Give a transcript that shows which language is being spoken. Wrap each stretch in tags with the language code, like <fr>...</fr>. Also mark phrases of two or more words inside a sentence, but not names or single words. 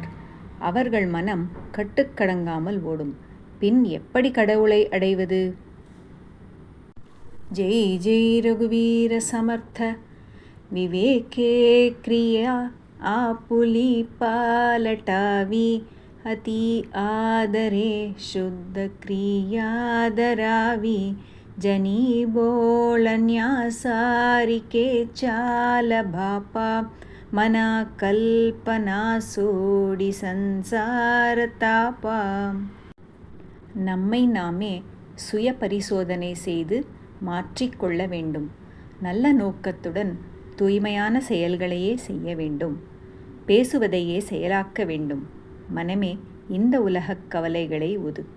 <ta>அவர்கள் மனம் கட்டுக்கடங்காமல் ஓடும். பின் எப்படி கடவுளை அடைவது?</ta> <mr>जय जय रघुवीर समर्थ विवेके क्रिया आपुली पालटावी अति आदरे शुद्ध क्रियादरावी जनी बोलन्यासारिके चाल भापा मना कल्पना सोडी संसार तापा.</mr> <ta>நம்மை நாமே சுய பரிசோதனை செய்து மாற்றிக்கொள்ள வேண்டும். நல்ல நோக்கத்துடன் தூய்மையான செயல்களையே செய்ய வேண்டும். பேசுவதையே செயலாக்க வேண்டும். மனமே, இந்த உலகக் கவலைகளை ஒதுக்கு.</ta>